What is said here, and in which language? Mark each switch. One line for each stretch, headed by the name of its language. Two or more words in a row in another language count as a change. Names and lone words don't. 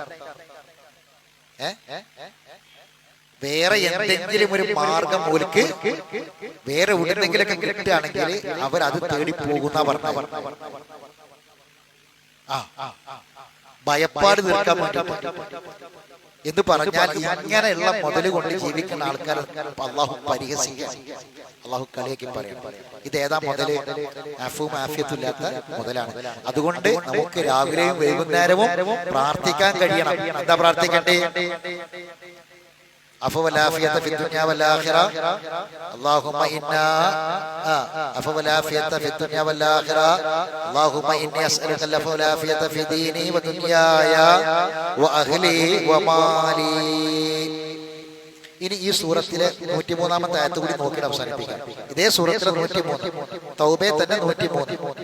Malayalam: വേറെ എന്തെങ്കിലും ഒരു മാർഗം ഓൽക്ക് വേറെ എവിടെന്നെങ്കിലൊക്കെ കിട്ടുകയാണെങ്കിൽ അവരത് തേടി പോകുന്ന പറഞ്ഞ ഭയപ്പാട് തീർക്കാൻ വേണ്ടി. എന്ന് പറഞ്ഞാൽ ഇങ്ങനെയുള്ള മുതൽ കൊണ്ട് ജീവിക്കുന്ന ആൾക്കാരെ അള്ളാഹു പരിഹസിക്കുക, അള്ളാഹു കളിയാക്കി പറയണം. ഇത് ഏതാ മുതല്? അഫും ആഫിയത്തും ഇല്ലാത്ത മുതലാണ്. അതുകൊണ്ട് നമുക്ക് രാവിലെയും വൈകുന്നേരവും പ്രാർത്ഥിക്കാൻ കഴിയണം. എന്താ പ്രാർത്ഥിക്കണ്ടേ?
Arabic: عفو والعافية في الدنيا والآخرة اللهم إنا عفو والعافية في الدنيا والآخرة اللهم إني أسألك العفو والعافية في ديني ودنياي وأهلي ومالي.
Malayalam: ഇനി ഈ സൂറത്തിലെ 103-ാമത്തെ ആയത്ത് കൂടി നോക്കിയിട്ട് അവസാനിപ്പിക്കാം. ഇതേ സൂറത്തിലെ 103, തൗബയെ തന്നെ 103.